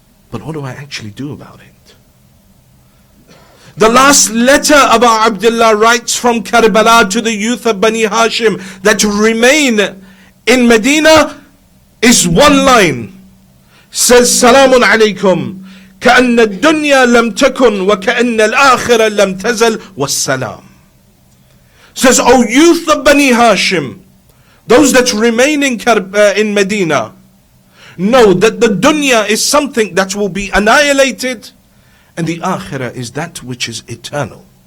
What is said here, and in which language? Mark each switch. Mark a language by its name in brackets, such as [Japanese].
[English] But what do I actually do about it? The last letter Abu Abdullah writes from Karbala to the youth of Bani Hashim that remain in Medina is one line. Says, [Arabic] Salamun alaykum, كأن الدنيا لم تكن وكأن الآخرة لم تزل والسلام. [English] Says, O youth of Bani Hashim, those that remain in Medina, know that the dunya is something that will be annihilated, and the akhirah is that which is eternal.